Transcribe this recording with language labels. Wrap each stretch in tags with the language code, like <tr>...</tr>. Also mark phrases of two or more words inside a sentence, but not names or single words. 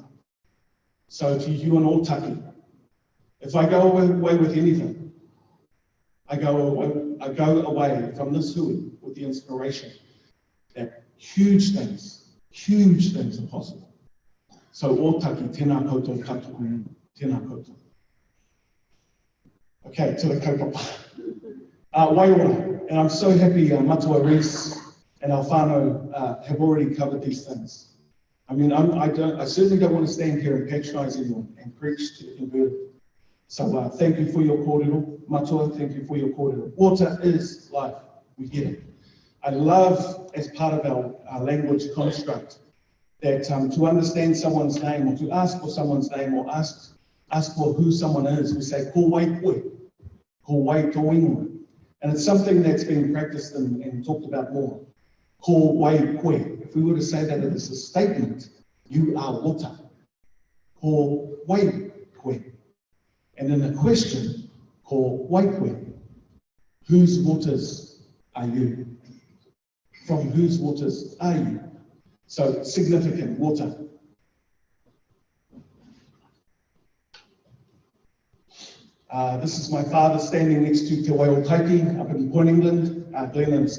<en>So to you and Otaki, if I go away with anything, I go away from this hui with the inspiration that huge things are possible. So Otaki,</en> <mi>tēnā koutou katoa, tēnā koutou.</mi> <en>Okay, to the kaupapa. Waiora, and I'm so happy Matua Reese and our whānau have already covered these things. I mean, I certainly don't want to stand here and patronise anyone and preach to the converted. So thank you for your kōrero. Matua, thank you for your kōrero. Water is life, we get it. I love, as part of our language construct, that to understand someone's name, or to ask for someone's name, or ask for who someone is, we say,</en> <mi>ko wai koe, ko wai tō ingoa.</mi> <en>And it's something that's been practiced and talked about more.</en> <mi>Ko wai koe.</mi> <en>If we were to say that as a statement, you are water.</en> <mi>Ko wai koe.</mi> <en>And then a question,</en> <mi>ko wai koe.</mi> <en>Whose waters are you? From whose waters are you? So significant water. This is my father standing next to Te Waio Taiki up in Point England, Glen Innes.</en>